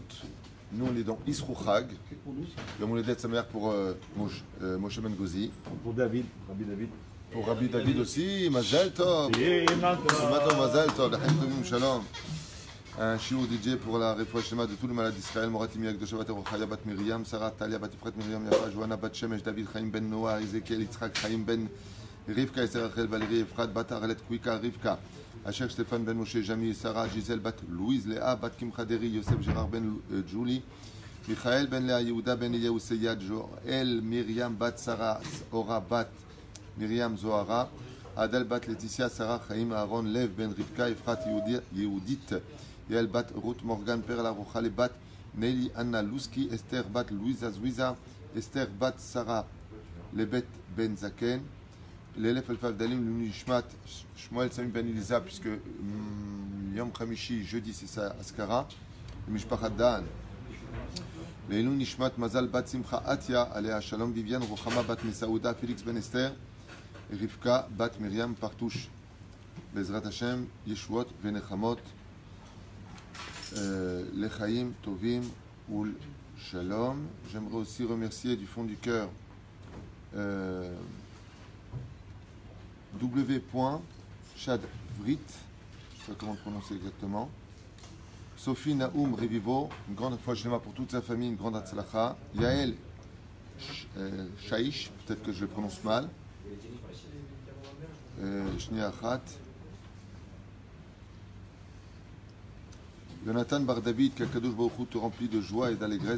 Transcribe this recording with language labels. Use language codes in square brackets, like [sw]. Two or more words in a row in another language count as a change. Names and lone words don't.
[fr] Nous, on est dans [he] אסרו חג. יום הולדת שמח [fr] pour Moshe Ben Gozi. Pour David, Rabbi David. Pour Rabbi David aussi. [he] מזל טוב. מזל טוב. לחיים טובים שלום. [fr] Un shiur DJ pour la [he] רפואה שלמה [fr] de tous les malades d'Israël. Moratim Yagdosha Bat Rochaya Bat Miriam, Sarah Talia Bat Ifrat Miriam Yafa, Johanna Bat Shemesh, David Chaim Ben Noah, Ezekiel Yitzhak Chaim Ben Rivka, Esther Rachel Valérie Efrat Bat Arlet Kwika Rivka, Asher Stéphane Ben Moshe Jami, Sarah Gisèle Bat Louise Léa Bat Kim Khaderi, Yosef Gérard Ben Julie, Michael Ben Léa Yehuda Ben Eliyahu Seyad, Joël Miriam Bat Sarah Ora Bat Miriam Zohara, Adel Bat Laetitia, Sarah Chaim Aaron Lev Ben Rivka, Efrat Yehudit, Yael Bat Ruth Morgan Perla Rochale Bat Nelly Anna Louski, Esther Bat Louisa Zouiza, Esther Bat Sarah Lebet Ben Zaken, l'élève Elfal Dalim Luni Shmat Shmuel Samim Ben Elisa, puisque [he] יום חמישי, [fr] jeudi c'est ça Askara, Mishpachat Dan, [he] לעילוי נשמת [fr] Mazal Bat Simcha Atia, Alea Shalom Viviane Rochama Bat Mesaouda, Félix Ben Esther, Rivka Bat Miriam Partouche, [he] בעזרת השם, ישועות ונחמות, לחיים טובים ולשלום. [fr] J'aimerais aussi remercier du fond du cœur W.Chadvrit, je ne sais pas comment prononcer exactement, Sophie Naoum Revivo, une grande foi shlema pour toute sa famille, une grande atzlacha, Yael Shaish, peut-être que je le prononce mal, Shniachat, Jonathan Bar David, qu' [he] הקדוש ברוך הוא [fr] te remplit de joie et d'allégresse.